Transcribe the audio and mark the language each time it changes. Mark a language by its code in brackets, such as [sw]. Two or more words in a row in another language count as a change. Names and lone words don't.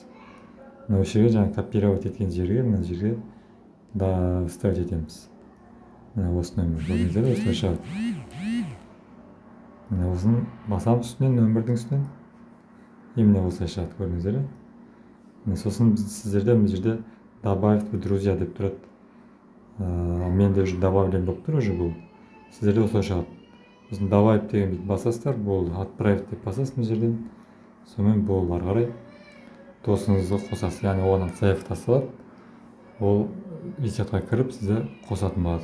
[kk] Осы жерге жаңа копировать еткен жерге, мына жерге вставить етеміз. Осы нөмір, көрдіңіздер, осылай шығады. Осын басамыз үстінен, нөмірдің үстінен. Именно осылай шығады, көрдіңіздер. Сосын сіздерде бұл жерде [ru] добавить в друзья [kk] деп тұрады. Менде [ru] уже добавлен [kk] болып тұр, уже бұл. Сіздерде осылай шығады. Сосын добавить деген бет басасыздар, болды. Отправить деп басасыз бұл жерден. Сонымен болды, ары қарай досыңызды қосасыз, яғни оған заявка тасталады. Ол Вичатқа кіріп сізді қосатын болады.